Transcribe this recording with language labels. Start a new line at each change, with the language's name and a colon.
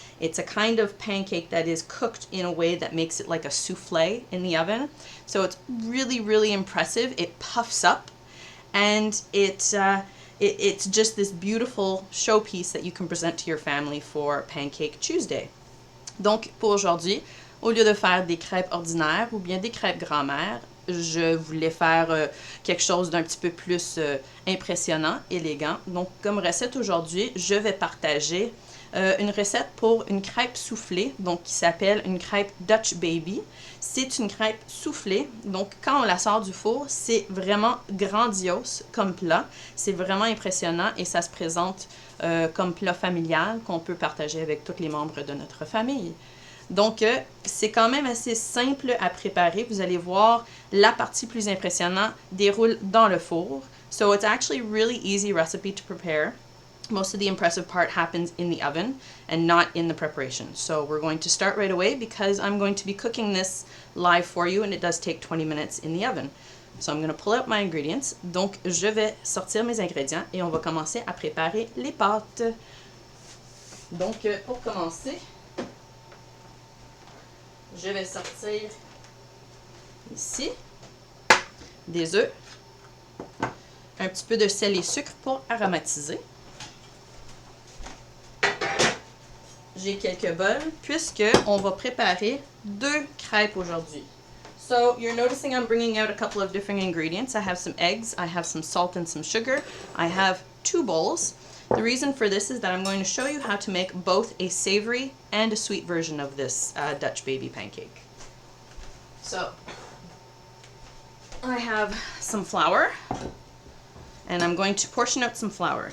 English: It's a kind of pancake that is cooked in a way that makes it like a souffle in the oven. So it's really, really impressive. It puffs up and it's just this beautiful showpiece that you can present to your family for Pancake Tuesday.
French: Donc pour aujourd'hui, au lieu de faire des crêpes ordinaires ou bien des crêpes grand-mère, je voulais faire quelque chose d'un petit peu plus impressionnant, élégant. Donc, comme recette aujourd'hui, je vais partager une recette pour une crêpe soufflée, donc qui s'appelle une crêpe Dutch Baby. C'est une crêpe soufflée, donc quand on la sort du four, c'est vraiment grandiose comme plat. C'est vraiment impressionnant et ça se présente comme plat familial qu'on peut partager avec tous les membres de notre famille. Donc, c'est quand même assez simple à préparer. Vous allez voir, la partie plus impressionnante déroule dans le four.
English: So, it's actually a really easy recipe to prepare. Most of the impressive part happens in the oven and not in the preparation. So, we're going to start right away because I'm going to be cooking this live for you and it does take 20 minutes in the oven. So, I'm going to pull out my ingredients.
French: Donc, je vais sortir mes ingrédients et on va commencer à préparer les pâtes. Donc, pour commencer, je vais sortir ici des œufs, un petit peu de sel et sucre pour aromatiser. J'ai quelques bols puisque on va préparer 2 crêpes aujourd'hui.
English: So you're noticing I'm bringing out a couple of different ingredients. I have some eggs, I have some salt and some sugar. I have 2 bowls. The reason for this is that I'm going to show you how to make both a savory and a sweet version of this Dutch baby pancake. So, I have some flour, and I'm going to portion out some flour.